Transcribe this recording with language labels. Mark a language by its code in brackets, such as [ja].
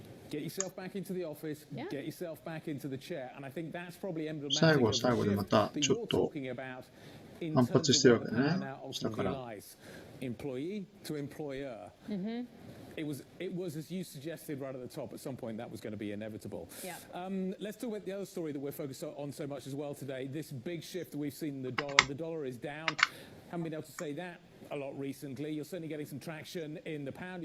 [en] Get yourself back into the office, get yourself back into the chair, and I think that's probably emblematic [ja] 最後は最後でまたちょっと反発してるわけね、下から。 [en] Employee to employer. It was, as you suggested right at the top, at some point that was going to be inevitable. Let's talk about the other story that we're focused on so much as well today. This big shift that we've seen in the dollar. The dollar is down. Haven't been able to say that a lot recently. You're certainly getting some traction in the pound.